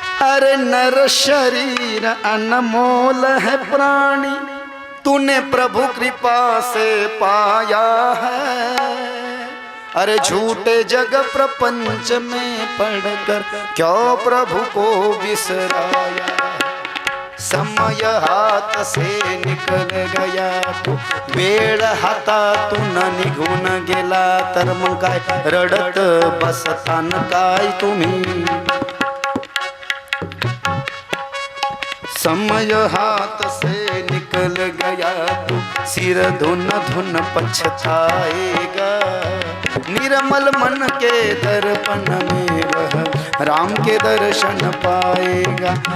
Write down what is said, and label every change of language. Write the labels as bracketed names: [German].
[Hindi] अरे नर शरीर अनमोल है प्राणी, तूने प्रभु कृपा से पाया है। अरे झूठे जग प्रपंच में पढ़कर क्यों प्रभु को बिसराया। समय हाथ से निकल गया तू, [Marathi] वेळ हातातून निघून गेला तर मग काय रडत बसतान काय तुम्ही। [Hindi] समय हाथ से निकल गया तू, सिर धुन धुन पछताएगा। निर्मल मन के दर्पण में वह राम के दर्शन पाएगा।